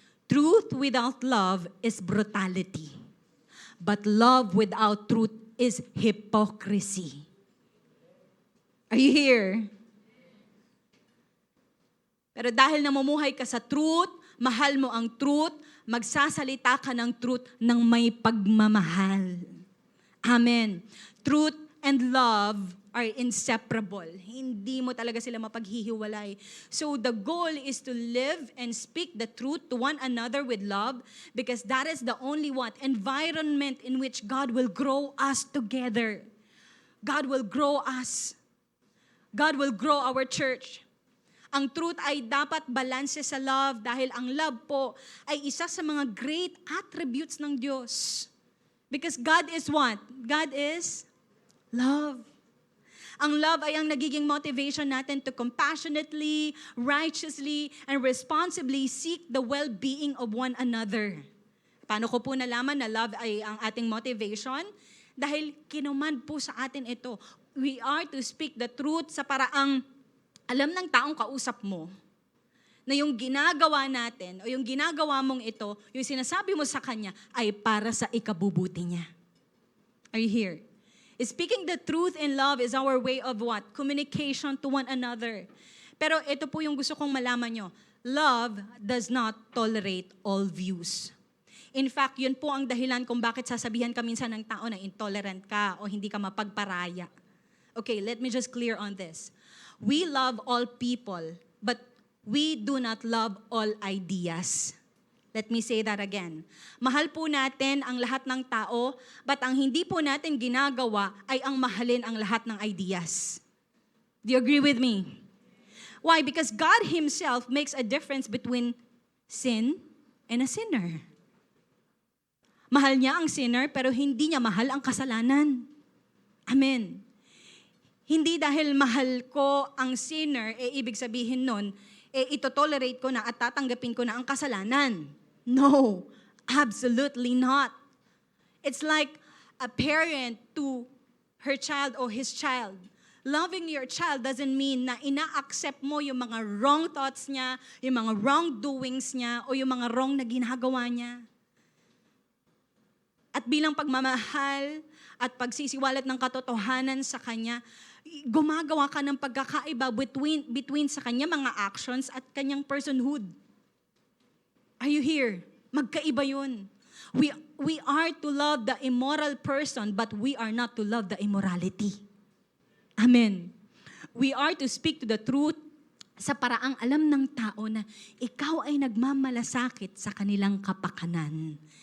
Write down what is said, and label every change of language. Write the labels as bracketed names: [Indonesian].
[English] Truth without love is brutality. But love without truth is hypocrisy. Are you here? [Filipino] Pero dahil namumuhay ka sa truth, mahal mo ang truth, magsasalita ka ng truth ng may pagmamahal. Amen. [English] Truth and love are inseparable. [Filipino] Hindi mo talaga sila mapaghihiwalay. [English] So the goal is to live and speak the truth to one another with love, because that is the only environment in which God will grow us together. God will grow us. God will grow our church. [Filipino] Ang truth ay dapat balanse sa love, dahil ang love po ay isa sa mga great attributes ng Diyos. [English] Because God is what? God is love. [Filipino] Ang love ay ang nagiging motivation natin [English] to compassionately, righteously, and responsibly seek the well-being of one another. [Filipino] Paano ko po nalaman na love ay ang ating motivation? Dahil kinuman po sa atin ito. [English] We are to speak the truth [Filipino] sa paraang alam ng taong kausap mo na yung ginagawa natin o yung ginagawa mong ito, yung sinasabi mo sa kanya ay para sa ikabubuti niya. [English] Are you here? Speaking the truth in love is our way of what? Communication to one another. [Filipino] Pero ito po yung gusto kong malaman nyo. [English] Love does not tolerate all views. [Filipino] In fact, yun po ang dahilan kung bakit sasabihan ka minsan ng tao na intolerant ka o hindi ka mapagparaya. [English] Okay, let me just clear on this. We love all people, but we do not love all ideas. Let me say that again. [Filipino] Mahal po natin ang lahat ng tao, [English] but ang hindi po natin ginagawa [Filipino] ay ang mahalin ang lahat ng ideas. [English] Do you agree with me? Why? Because God Himself makes a difference between sin and a sinner. [Filipino] Mahal niya ang sinner, pero hindi niya mahal ang kasalanan. Amen. Hindi dahil mahal ko ang sinner, ibig sabihin nun, ito-tolerate ko na at tatanggapin ko na ang kasalanan. [English] No, absolutely not. It's like a parent to her child or his child. Loving your child doesn't mean [Filipino] na ina-accept mo yung mga wrong thoughts niya, yung mga wrong doings niya, o yung mga wrong na ginagawa niya. At bilang pagmamahal at pagsisiwalat ng katotohanan sa kanya, gumagawa ka ng pagkakaiba between sa kanya mga actions at kanyang personhood. [English] Are you here? [Filipino] Magkaiba yun. [English] We are to love the immoral person, but we are not to love the immorality. Amen. We are to speak to the truth [Filipino] sa paraang alam ng tao na ikaw ay nagmamalasakit sa kanilang kapakanan.